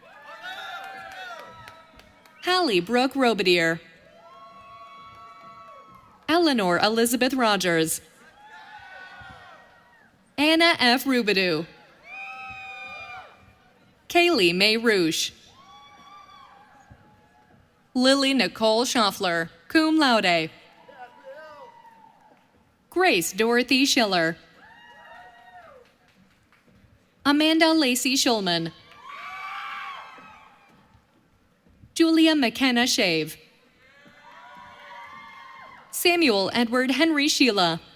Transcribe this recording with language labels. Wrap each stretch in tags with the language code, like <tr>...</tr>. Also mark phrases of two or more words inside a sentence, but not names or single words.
<en>Hallie Brooke Robadier. Eleanor Elizabeth Rogers. Anna F. Rubidoux. Kaylee May Roosh. Lily Nicole Schaffler, cum laude. Grace Dorothy Schiller. Amanda Lacey Schulman. Julia McKenna Shave. Samuel Edward Henry Sheila.</en>